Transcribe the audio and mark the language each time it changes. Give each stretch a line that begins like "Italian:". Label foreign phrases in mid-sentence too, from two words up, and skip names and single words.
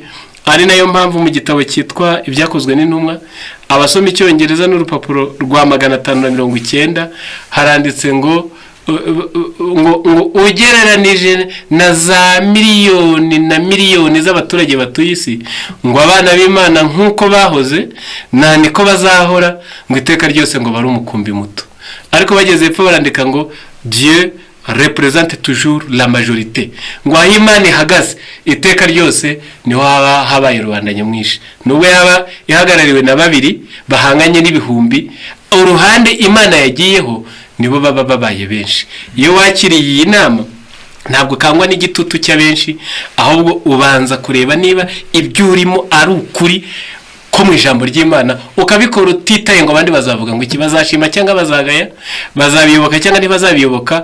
Kinyarwanda: Ari nayo mpamvu mu gitabo cyitwa Ibyakozwe n'Intumwa, abasoma Icyongereza n'urupapuro rwa 590 haranditse ngo ugereranije na za miliyoni na miliyoni z'abaturage batuye isi, ngo abana b'Imana nk'uko bahoze niko bazahora, ngo iteka ryose ngo bari umukumbi muto. Ariko bageze epfo barandika ngo
French: Dieu représente toujours la majorité,
Kinyarwanda: ngo aho Imana ihagaze iteka ryose niho haba habaye rubanda nyamwinshi. Nubwo yaba ihagarariwe na babiri bahanganye n'ibihumbi, uruhande Imana yagiyeho nibo baba babaye benshi. Iyo wakiriye iyi nama ntabwo kangwa n'igitutu cy'abenshi, ahubwo ubanza kureba niba ibyo urimo ari ukuri ko mu ijambo ry'Imana, ukabikora utitaye ngo abandi bazavuga ngo iki, bazashima cyangwa bazagaya, bazabiyoboka cyangwa ntibazabiyoboka.